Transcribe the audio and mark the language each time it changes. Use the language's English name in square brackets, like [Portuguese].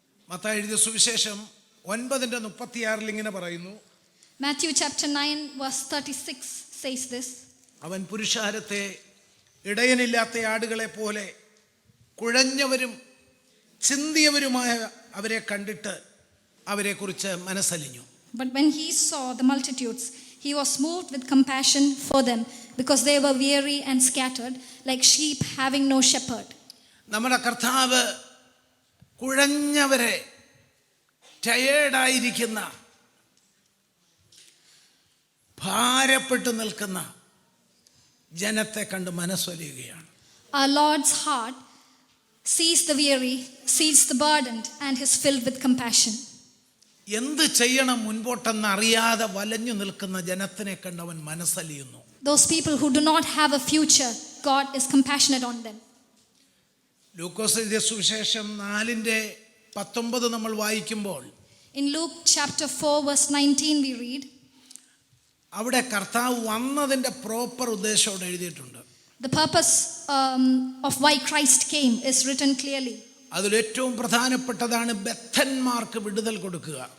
[Malayalam] മത്തായി എഴുതിയ സുവിശേഷം 9:36 ഇങ്ങനെ പറയുന്നു. [English] Matthew chapter 9 verse 36 says this. [Malayalam] അവൻ പുരുഷാരത്തെ ഇടയനില്ലാത്ത ആടുകളെ പോലെ കുഴഞ്ഞവരും ചിന്തിയവരുമായ അവരെ കണ്ടിട്ട് അവരെക്കുറിച്ച് മനസ്സലിഞ്ഞു. [English] But when he saw the multitudes, he was moved with compassion for them, because they were weary and scattered, like sheep having no shepherd. [Malayalam] നമ്മുടെ കർത്താവ് കുഴഞ്ഞവരെ, ടയേർഡായിരിക്കുന്ന, ഭാരപ്പെട്ടു നിൽക്കുന്ന ജനത്തെ കണ്ട് മനസ്സലിയുകയാണ്. [English] Our Lord's heart sees the weary, sees the burdened, and is filled with compassion. [Malayalam] എന്ത് ചെയ്യണം മുൻപോട്ടെന്ന് അറിയാതെ വലഞ്ഞു നിൽക്കുന്ന ജനത്തിനെ കണ്ട് അവൻ മനസ്സലിയുന്നു. [English] Those people who do not have a future, God is compassionate on them. [Malayalam] ലൂക്കോസ് എഴുതിയ സുവിശേഷം 4:19 നമ്മൾ വായിക്കുമ്പോൾ [English] In Luke chapter 4 verse 19 we read, [Malayalam] അവിടെ കർത്താവ് വന്നതിൻ്റെ പ്രോപ്പർ ഉദ്ദേശം അവിടെ എഴുതിയിട്ടുണ്ട്. [English] the purpose of why Christ came is written clearly. [Malayalam] അതിലേറ്റവും പ്രധാനപ്പെട്ടതാണ് ബദ്ധന്മാർക്ക് വിടുതൽ കൊടുക്കുക,